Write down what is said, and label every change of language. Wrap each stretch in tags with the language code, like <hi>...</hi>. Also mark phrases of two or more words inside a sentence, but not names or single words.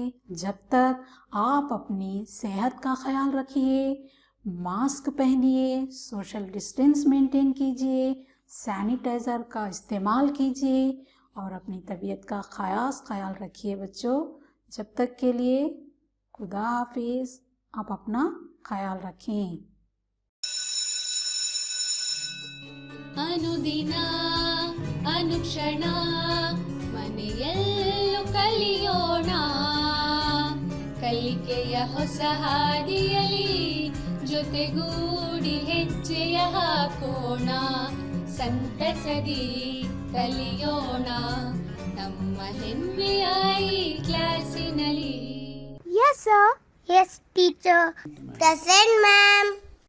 <ur>جب تک آپ اپنی صحت کا خیال رکھیے، ماسک پہنیے،</ur> <en>social distance maintain</en> <ur>کیجیے، سینیٹائزر کا استعمال کیجیے اور اپنی طبیعت کا خاص خیال رکھیے بچوں. جب تک کے لیے خدا حافظ. آپ اپنا خیال رکھیں.</ur> <kn>ಅನುದಿನ ಅನುಕ್ಷಣ ಮನೆಯಲ್ಲೂ ಕಲಿಯೋಣ, ಕಲಿಕೆಯ ಹೊಸ ಹಾದಿಯಲಿ ಜೊತೆಗೂಡಿ ಹೆಜ್ಜೆಯ ಹಾಕೋಣ, ಸಂತಸದಿ ಕಲಿಯೋಣ ನಮ್ಮ ಹೆಮ್ಮೆಯ ಈ ಕ್ಲಾಸಿನಲ್ಲಿ.</kn> <en>Yes, sir. Yes, teacher. Present, ma'am.</en>